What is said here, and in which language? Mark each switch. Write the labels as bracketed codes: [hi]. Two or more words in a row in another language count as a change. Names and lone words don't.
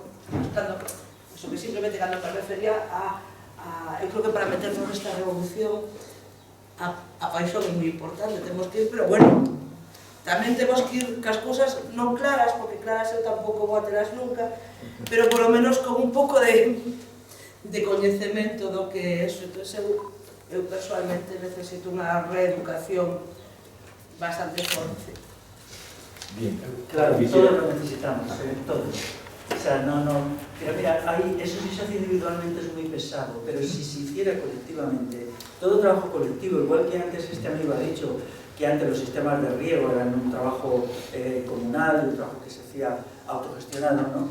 [gl] Eso que simplemente cando me refería eu creo que para meternos nesta revolución a paixón é moi importante, temos que ir, pero bueno, tamén temos que ir cas cousas non claras, porque claras eu tampouco vou a telas nunca, pero [es] por lo menos [gl] con un pouco de coñecemento do que é eso. Entón, eu personalmente necesito unha reeducación bastante forte. [es] Bien, claro, todos lo necesitamos, todos. O sea, pero mira, eso sí se hace individualmente es muy pesado, pero si se hiciera colectivamente, todo trabajo colectivo, igual que antes este amigo ha dicho que antes los sistemas de riego eran un trabajo comunal, un trabajo que se hacía autogestionado, ¿no?